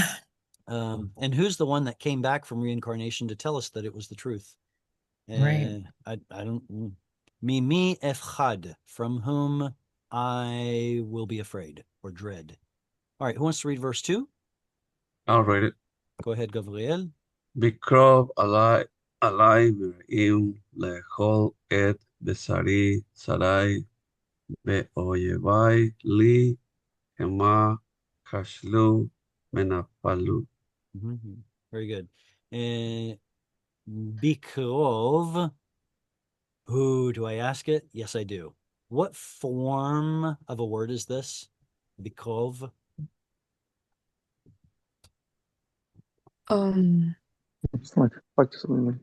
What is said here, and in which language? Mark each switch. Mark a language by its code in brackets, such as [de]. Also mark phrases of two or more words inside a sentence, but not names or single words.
[en] And who's the one that came back from reincarnation to tell us that it was the truth? Right. I don't. [he] ממי אפחד, [en] from whom I will be afraid or dread. All right, who wants to read verse 2? I'll read it. Go ahead, Gabriel. [he] בקרב עלי מרעים לאכל את בשרי צרי ואיבי לי המה כשלו ונפלו. [en] Very good. Bikrov. Who do I ask it? Yes, I do. What form of a word is this? Bikrov. It's like something.